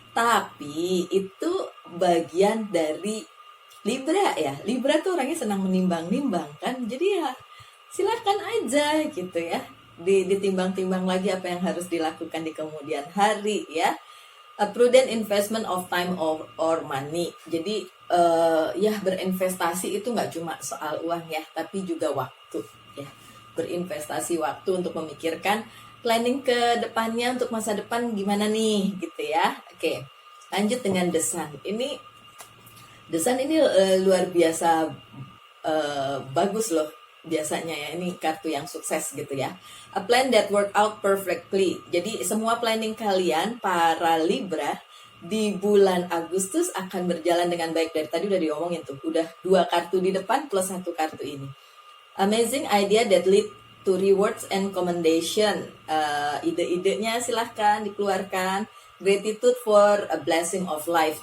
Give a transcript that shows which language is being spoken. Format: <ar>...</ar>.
<id>Tapi itu bagian dari Libra ya. Libra tuh orangnya senang menimbang-nimbang kan. Jadi ya silakan aja gitu ya. ditimbang-timbang lagi apa yang harus dilakukan di kemudian hari ya.</id> <en>A prudent investment of time or money.</en> <id>Jadi ya berinvestasi itu nggak cuma soal uang ya, tapi juga waktu ya. Berinvestasi waktu untuk memikirkan planning ke depannya untuk masa depan gimana nih gitu ya. Oke, lanjut dengan The Sun. The Sun ini luar biasa bagus loh biasanya ya, ini kartu yang sukses gitu ya.</id> <en>A plan that work out perfectly.</en> <id>Jadi semua planning kalian para Libra di bulan Agustus akan berjalan dengan baik. Dari tadi udah diomongin tuh, udah 2 kartu di depan plus 1 kartu ini.</id> <en>Amazing idea that lead to rewards and commendation.</en> <id>Ide-idenya silahkan dikeluarkan.</id> <en>Gratitude for a blessing of life.</en>